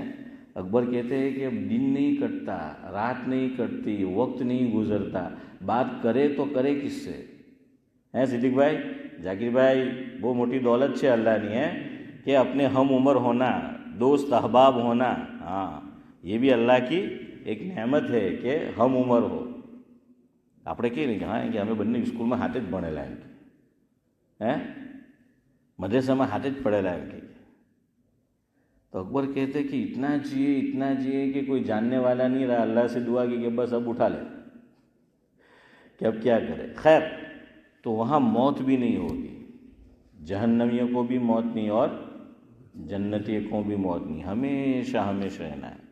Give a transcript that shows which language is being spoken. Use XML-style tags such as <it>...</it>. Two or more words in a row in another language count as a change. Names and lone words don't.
<ur>اکبر کہتے ہیں کہ اب دن نہیں کٹتا، رات نہیں کٹتی، وقت نہیں گزرتا، بات کرے تو کرے کس سے؟ ہیں صدیق بھائی، ذاکر بھائی، وہ موٹی دولت سے اللہ نہیں ہے کہ اپنے ہم عمر ہونا، دوست احباب ہونا، ہاں یہ بھی اللہ کی ایک نعمت ہے کہ ہم عمر ہو۔</ur> <gu>આપણે કહે ને કે હા કે અમે બંને સ્કૂલમાં હાથે જ ભણેલા એમ કે મદ્રેસામાં હાથે જ પढ़ेला એમ કે।</gu> <ur>تو اکبر کہتے کہ اتنا جیے کہ کوئی جاننے والا نہیں رہا، اللہ سے دعا کی کہ بس اب اٹھا لے کہ اب کیا کرے۔ خیر، تو وہاں موت بھی نہیں ہوگی، جہنمیوں کو بھی موت نہیں اور جنتیوں کو بھی موت نہیں، ہمیشہ ہمیشہ رہنا ہے۔</ur>